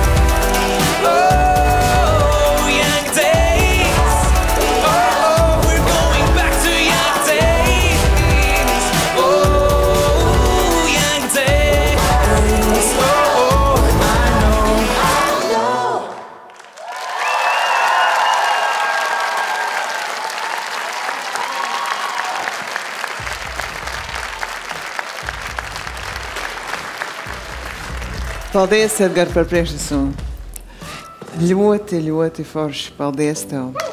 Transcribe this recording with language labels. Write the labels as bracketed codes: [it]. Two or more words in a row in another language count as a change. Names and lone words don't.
[en] Oh, young days. Oh, we're going back to young days. Oh, young days. Oh, I know. [lv] Paldies, Edgar, par priekšnesumu. Ļoti, ļoti forši. Paldies tev.